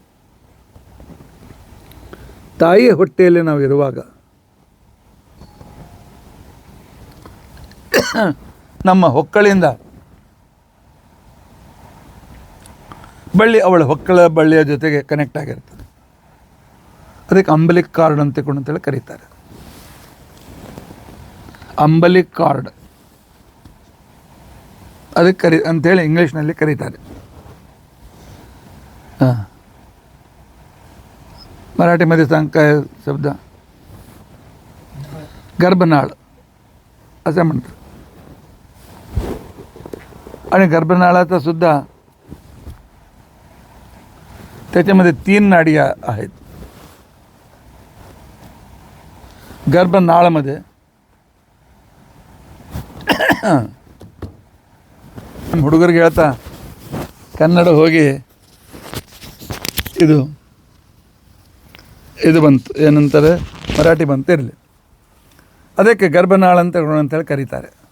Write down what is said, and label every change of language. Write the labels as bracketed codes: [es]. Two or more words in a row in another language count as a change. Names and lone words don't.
[kn] ತಾಯಿಯ ಹೊಟ್ಟೆಯಲ್ಲಿ ನಾವು ಇರುವಾಗ ನಮ್ಮ ಹೊಕ್ಕಳಿಂದ ಬಳ್ಳಿ ಅವಳ ಹೊಕ್ಕಳ ಬಳ್ಳಿಯ ಜೊತೆಗೆ ಕನೆಕ್ಟ್ ಆಗಿರ್ತದೆ. ಅದಕ್ಕೆ [en] umbilical cord [kn] ಅಂತೇಳಿ ಕರೀತಾರೆ. [en] umbilical cord [kn] ಅದಕ್ಕೆ ಅಂಥೇಳಿ ಇಂಗ್ಲೀಷ್ನಲ್ಲಿ ಕರೀತಾರೆ. [mr] मराठीमध्ये सांग काय शब्द? गर्भनाळ असं म्हणतात. आणि गर्भनाळाचा सुद्धा त्याच्यामध्ये 3 नाडी आहेत. [kn] गर्भनाळमध्ये ಹುಡುಗರಿಗೆ ಹೇಳ್ತಾ ಕನ್ನಡ ಹೋಗಿ ಇದು ಬಂತು, ಏನಂತಾರೆ, ಮರಾಠಿ ಬಂತಿರಲಿ. ಅದಕ್ಕೆ ಗರ್ಭನಾಳ ಅಂತೇಳಿ ಕರೀತಾರೆ.